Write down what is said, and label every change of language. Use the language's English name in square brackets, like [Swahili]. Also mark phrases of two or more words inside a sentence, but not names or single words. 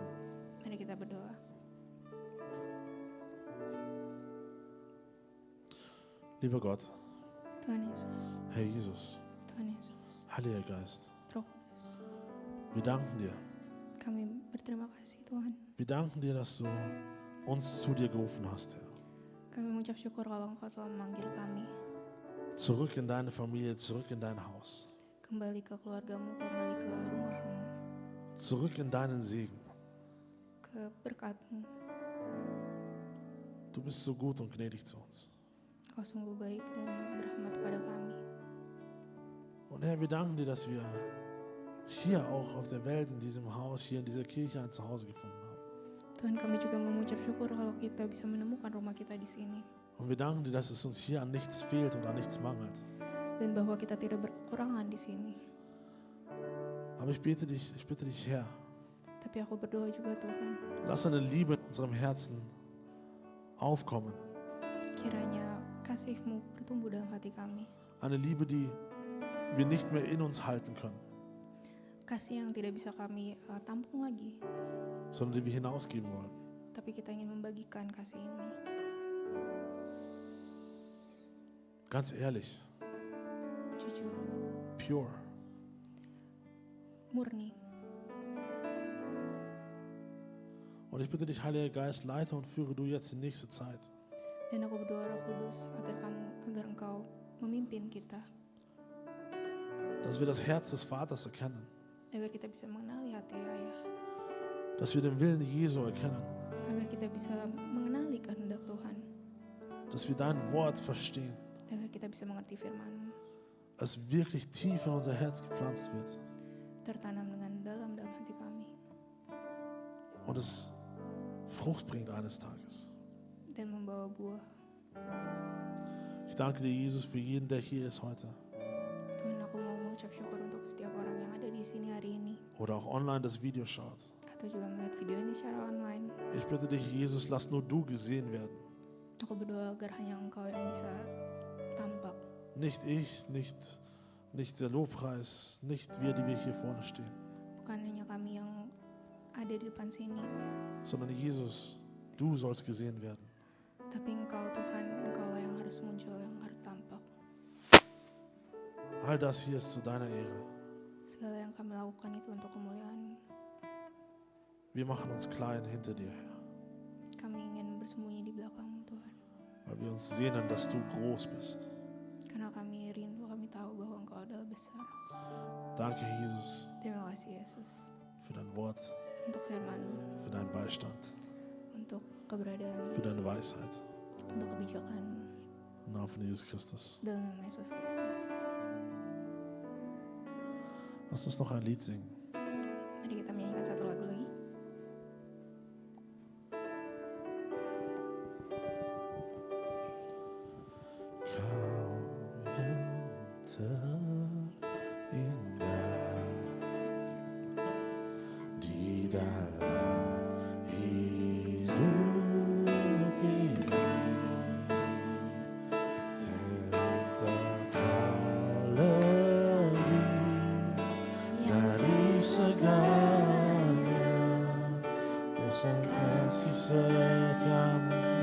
[Indonesian] Mari kita berdoa. [German] Lieber Gott, [Indonesian] Tuhan Yesus, [German] Herr Jesus, [Indonesian] Tuhan Yesus, [German] Heiliger Geist, [Indonesian] Roh Kudus, [German] wir danken dir. [Indonesian] kami berterima kasih Tuhan. [German] Wir danken dir, dass du uns zu dir gerufen hast, Herr. [Indonesian] Kami mengucap syukur kalau Engkau telah memanggil kami [German] Zurück in deine Familie, zurück in dein Haus. [Indonesian] kembali ke keluargamu, kembali ke rumahmu, [German] zurück in deinen Segen. [Indonesian] ke berkatmu. [German] Du bist so gut und gnädig zu uns. [Indonesian] Kau sungguh baik dan berrahmat kepada kami. [German] Und Herr, wir danken dir, dass wir hier auch auf der Welt, in diesem Haus, hier in dieser Kirche ein Zuhause gefunden haben. [Indonesian] Tuhan, kami juga mengucap syukur kalau kita bisa menemukan rumah kita di sini. [German] Und wir danken dir, dass es uns hier an nichts fehlt und an nichts mangelt. [Indonesian] Dan bahwa kita tidak berkekurangan di sini. [German] Aber ich bitte dich, Herr, [Indonesian] Tapi aku berdoa juga Tuhan, [German] lass eine Liebe in unserem Herzen aufkommen. [Indonesian] kiranya kasih-Mu bertumbuh dalam hati kami. [German] Eine Liebe, die wir nicht mehr in uns halten können, [Indonesian] Kasih yang tidak bisa kami tampung lagi, [German] sondern die wir hinausgeben wollen. [Indonesian] tapi kita ingin membagikan kasih ini. [German] Ganz ehrlich, [Indonesian] Jujur, [German] pure. [Indonesian] murni. [German] Und ich bitte dich, Heiliger Geist, leite und führe du jetzt die nächste Zeit. [Indonesian] Dan aku berdoa Roh Kudus agar Engkau memimpin kita, [German] Dass wir das Herz des Vaters erkennen. [Indonesian] agar kita bisa mengenali hati Ayah, [German] Dass wir den Willen Jesu erkennen. [Indonesian] agar kita bisa mengenali kehendak Tuhan, [German] Dass wir dein Wort verstehen. [Indonesian] agar kita bisa mengerti firman-Mu, [German] Es wirklich tief in unser Herz gepflanzt wird. [Indonesian] tertanam dengan dalam hati kami, [German] Und es Frucht bringt eines Tages. [Indonesian] dan membawa buah. [German] Ich danke dir, Jesus, für jeden, der hier ist heute. [Indonesian] Tuhan, aku mau mengucap syukur untuk setiap orang yang ada di sini hari ini, [German] Oder auch online das Video schaut. [Indonesian] atau juga melihat video ini secara online. [German] Ich bitte dich, Jesus, lass nur du gesehen werden. [Indonesian] Aku berdoa agar hanya Engkau yang bisa tampak, [German] Nicht ich, nicht der Lobpreis, nicht wir, die wir hier vorne stehen. [Indonesian] bukan hanya kami yang ada di depan sini, [German] Sondern Jesus, du sollst gesehen werden. [Indonesian] tapi Engkau Tuhan, Engkaulah yang harus muncul, yang harus tampak. [German] All das hier ist zu deiner Ehre. [Indonesian] Segala yang kami lakukan itu untuk kemuliaan-Mu. [German] Wir machen uns klein hinter dir, Herr. [Indonesian] Kami ingin bersembunyi di belakang-Mu Tuhan, [German] Weil wir uns sehnen, dass du groß bist. [Indonesian] karena kami rindu, kami tahu bahwa Engkau adalah besar. [German] Danke, Jesus, [Indonesian] Terima kasih Yesus [German] für dein Wort, [Indonesian] untuk firman-Mu, [German] für deinen Beistand, [Indonesian] untuk keberadaan-Mu, [German] für deine Weisheit. [Indonesian] untuk kebijakan-Mu. [German] Im Namen von Jesus Christus. [Indonesian] Dalam nama Yesus Kristus. [German] Lass uns noch ein Lied singen. [Indonesian] Mari kita menyanyikan satu lagu lagi. Kau yang terindah di dalam hidup ini, terletak lebih dari segalanya, besar kasih setiamu.